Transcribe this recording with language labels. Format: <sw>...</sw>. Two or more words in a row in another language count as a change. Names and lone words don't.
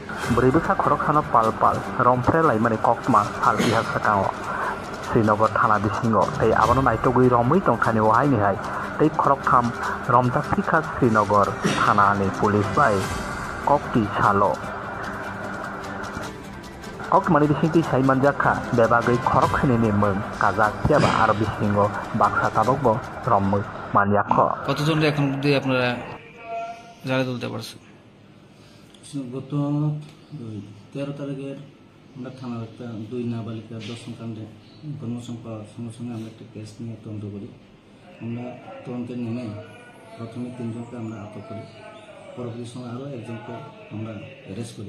<trp>Beribusa khoroksano palpal romfre laimani kokma salki hasakao Srinagar thana bisingo tei abono naitogui romui tongthani wahai ni hai tei khorokham romjaksika Srinagar thana ni police bai kokti salo Okmani bisingti saimanjakha bebagui khorokhini ni mung kajak tiaba aro bisingo baksa tabokbo rommui manjakho</trp> <bn>কতজন এখন অবধি আপনারা জালে তুলতে পারছেন? গত 13 তারিখের আমরা থানার একটা 2 নাবালিকা দর্শন কাণ্ডে ইনফরমেশন পাওয়ার সঙ্গে সঙ্গে আমরা একটা কেস নিয়ে তদন্ত করি। আমরা তদন্তে নেমে প্রথমে 3 জনকে আমরা আটক করি, পরবর্তী সময় আরও একজনকে আমরা অ্যারেস্ট করি।</bn>